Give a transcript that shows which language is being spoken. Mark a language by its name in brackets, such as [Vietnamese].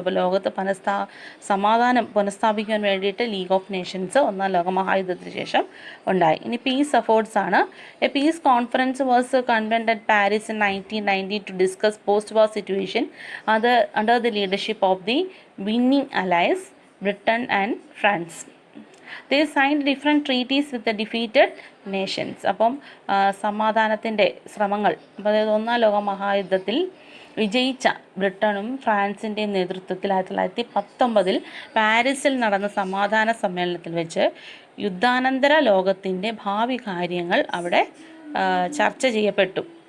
[Malayalam] അപ്പോൾ ലോകത്ത് സമാധാനം പുനഃസ്ഥാപിക്കാൻ വേണ്ടിയിട്ട് ലീഗ് ഓഫ് നേഷൻസ് ഒന്നാം ലോക മഹായുദ്ധത്തിന് ശേഷം ഉണ്ടായി. ഇനി പീസ് എഫേർട്സ് ആണ്. [English] A peace conference was convened at Paris in 1990 to discuss post war situation under the leadership of the winning alliance Britain and France. They signed different treaties with the defeated nations. [Malayalam] അപ്പം സമാധാനത്തിൻ്റെ ശ്രമങ്ങൾ, അതായത് ഒന്നാം ലോക മഹായുദ്ധത്തിൽ വിജയിച്ച ബ്രിട്ടനും ഫ്രാൻസിൻ്റെയും നേതൃത്വത്തിൽ 1919 പാരീസിൽ നടന്ന സമാധാന സമ്മേളനത്തിൽ വെച്ച് യുദ്ധാനന്തര ലോകത്തിൻ്റെ ഭാവി കാര്യങ്ങൾ അവിടെ ചർച്ച ചെയ്യപ്പെട്ടു.